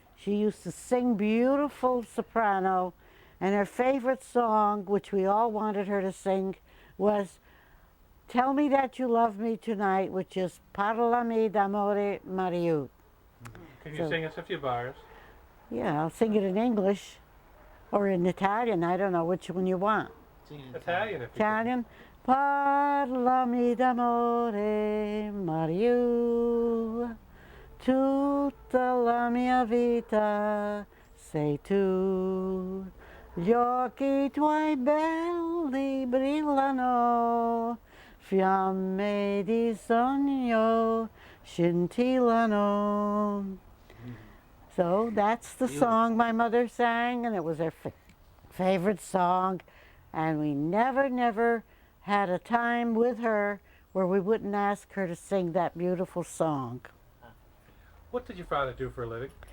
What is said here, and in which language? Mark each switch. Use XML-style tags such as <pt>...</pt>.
<en>She used to sing beautiful soprano, and her favorite song, which we all wanted her to sing, was Tell Me That You Love Me Tonight, which is Parlami d'amore Mariu. Can you So- sing us a few bars? Yeah, I'll sing it in English or in Italian. I don't know which one you want. Sing in Italian, if you Italian.</en> <it>Parlami d'amore, Mariu, tutta la mia vita sei tu. Gli occhi tuoi belli brillano, fiamme di sogno scintillano.</it> <en>So that's the song my mother sang, and it was her favorite song. And we never had a time with her where we wouldn't ask her to sing that beautiful song. What did your father do for a living?</en>